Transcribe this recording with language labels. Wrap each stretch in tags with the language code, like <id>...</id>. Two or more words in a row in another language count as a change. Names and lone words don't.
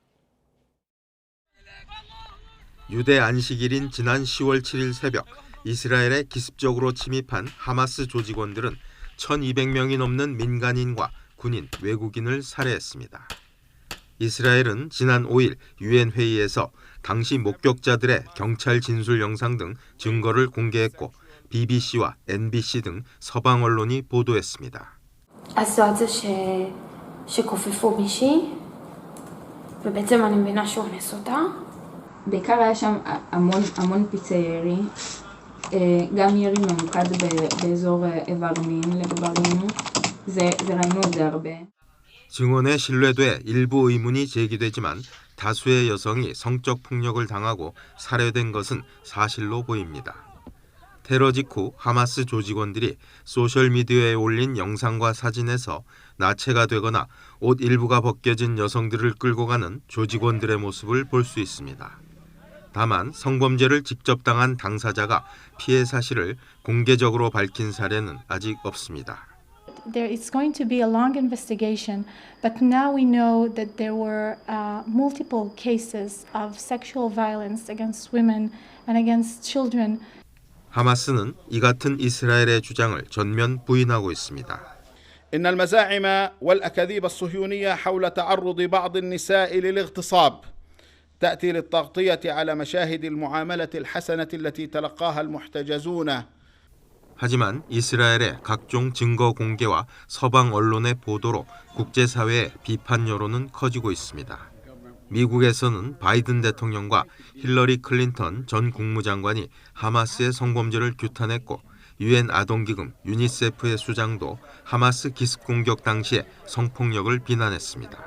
<ko>유대 안식일인 지난 10월 7일 새벽 이스라엘에 기습적으로 침입한 하마스 조직원들은 1,200명이 넘는 민간인과 군인, 외국인을 살해했습니다. 이스라엘은 지난 5일 유엔 회의에서 당시 목격자들의 경찰 진술 영상 등 증거를 공개했고 BBC와 NBC 등 서방 언론이 보도했습니다.</ko> <he>הזו שכופפו מישהי, ובעצם אני מבינה שהוא אונס אותה. בעיקר היה שם המון פיצי ירי, גם ירי ממוקד באזור איבר מין לגבר מין, ראינו את זה הרבה.</he> <ko>증언에 신뢰돼 일부 의문이 제기되지만 다수의 여성이 성적 폭력을 당하고 살해된 것은 사실로 보입니다. 테러 직후 하마스 조직원들이 소셜미디어에 올린 영상과 사진에서 나체가 되거나 옷 일부가 벗겨진 여성들을 끌고 가는 조직원들의 모습을 볼 수 있습니다. 다만 성범죄를 직접 당한 당사자가 피해 사실을 공개적으로 밝힌 사례는 아직 없습니다.</ko> <en>There is going to be a long investigation, but now we know that there were multiple cases of sexual violence against women and against children.</en> <ko>하마스는 이 같은 이스라엘의 주장을 전면 부인하고 있습니다.</ko> <ar>إن المزاعم والأكاذيب الصهيونية حول تعرض بعض النساء للاغتصاب تأتي للتغطية على مشاهد المعاملة الحسنة التي تلقاها المحتجزون.</ar> <ko>하지만 이스라엘의 각종 증거 공개와 서방 언론의 보도로 국제사회의 비판 여론은 커지고 있습니다. 미국에서는 바이든 대통령과 힐러리 클린턴 전 국무장관이 하마스의 성범죄를 규탄했고 유엔 아동기금 유니세프의 수장도 하마스 기습 공격 당시의 성폭력을 비난했습니다.</ko>